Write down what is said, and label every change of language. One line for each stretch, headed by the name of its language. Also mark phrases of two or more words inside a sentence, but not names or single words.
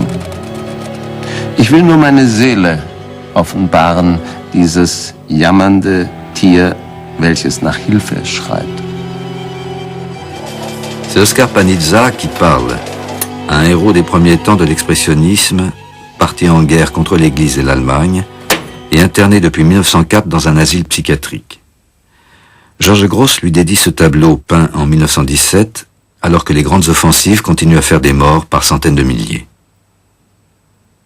German: Ich will nur meine Seele offenbaren, dieses jammernde Tier, welches nach Hilfe schreit.
French: C'est Oscar Panizza qui parle, un héros des premiers temps de l'expressionnisme, parti en guerre contre l'Église et l'Allemagne, et interné depuis 1904 dans un asile psychiatrique. Georges Gross lui dédie ce tableau peint en 1917, alors que les grandes offensives continuent à faire des morts par centaines de milliers.